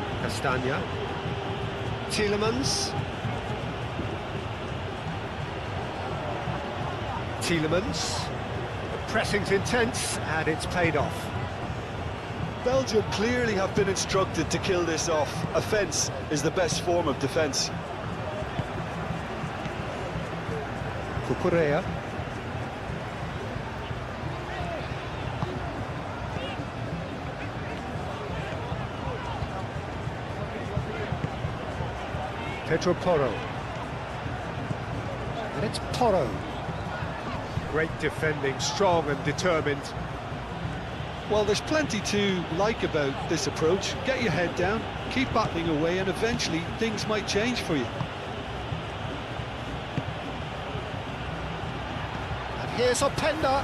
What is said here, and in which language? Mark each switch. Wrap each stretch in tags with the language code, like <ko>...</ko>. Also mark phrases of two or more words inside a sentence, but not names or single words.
<en>Castagna. Tielemans. Tielemans. The pressing's intense, and it's paid off. Belgium clearly have been instructed to kill this off. Offence is the best form of defence. Cucurella. Pedro Porro. And it's Porro. Great defending, strong and determined. Well, there's plenty to like about this approach. Get your head down, keep battling away, and eventually things might change for you. And here's Openda.</en>